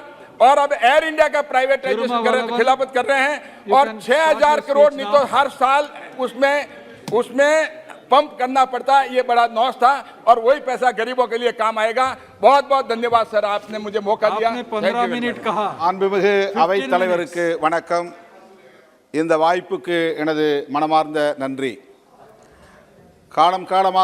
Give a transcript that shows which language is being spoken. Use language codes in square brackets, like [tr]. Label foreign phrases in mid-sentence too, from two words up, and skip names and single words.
[hi] और अब एयर इंडिया का प्राइवेटाइजेशन खिलाफत कर रहे हैं और 6,000 करोड़ नहीं तो हर साल उसमें पंप करना पड़ता। ये बड़ा नॉस था और वही पैसा गरीबों के लिए काम आएगा। बहुत बहुत धन्यवाद सर, आपने मुझे मौका दिया। 15 मिनट कहा। [ta] அன்புமிகு அவைத் தலைவருக்கு வணக்கம். இந்த வாய்ப்புக்கு எனது மனமார்ந்த நன்றி. காலம் காலமாக